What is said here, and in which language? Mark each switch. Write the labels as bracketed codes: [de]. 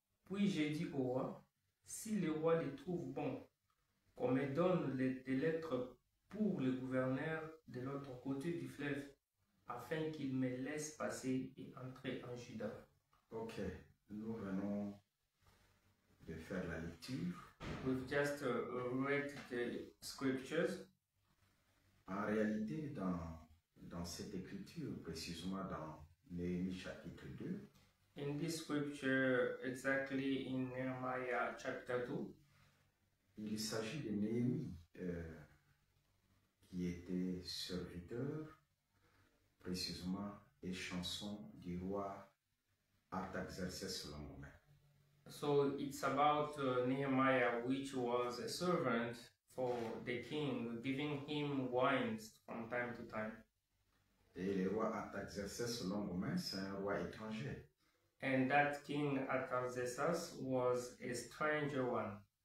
[fr] Puis j'ai dit au roi, si le roi les trouve bons, qu'on me donne des lettres pour le gouverneur de l'autre côté du fleuve, afin qu'il me laisse passer et entrer en Juda. Ok, nous venons de faire la lecture. [en] We've just read the scriptures. [fr] En réalité, dans cette écriture, précisément dans Néhémie chapitre 2, [en] In this scripture, exactly in Nehemiah chapter 2, [fr] il s'agit de Néhémie qui était serviteur, précisément, et chanson du roi Artaxerxès Longomen. [en] so it's about Nehemiah, which was a servant for the king, giving him wines from time to time. [fr] Et le roi Artaxerxès Longomen, c'est un roi étranger. [en] And that king Artaxerxes was a stranger one.